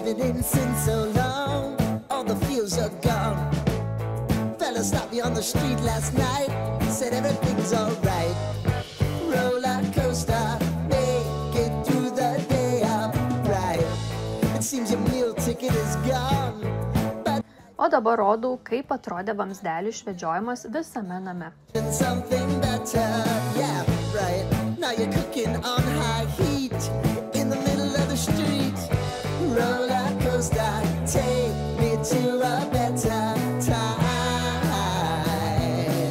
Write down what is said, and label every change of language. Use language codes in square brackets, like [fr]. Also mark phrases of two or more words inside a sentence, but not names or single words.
[en] Been since so long, all the feels are gone. Fella stopped me on the street last night, said everything's alright. Roller coaster, make it through the day upright. It seems your meal ticket is gone. [lt] O dabar rodau, kaip atrodė vamzdelių išvedžiojimas visame name. [en] Something better, yeah, right. Now you're cooking on high heat in the middle of the street. Roller coaster, take me to a better time.